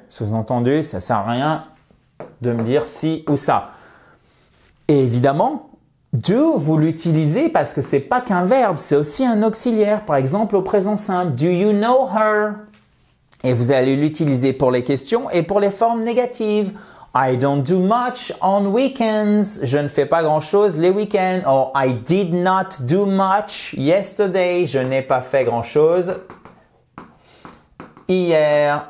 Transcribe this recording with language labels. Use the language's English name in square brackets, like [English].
[French] Sous-entendu, ça sert à rien de me dire si ou ça. Et évidemment, do, vous l'utilisez parce que c'est pas qu'un verbe, c'est aussi un auxiliaire. Par exemple, au présent simple, [English] do you know her? [French] Et vous allez l'utiliser pour les questions et pour les formes négatives. [English] I don't do much on weekends. [French] Je ne fais pas grand-chose les week-ends. [English] Or, I did not do much yesterday. [French] Je n'ai pas fait grand-chose hier.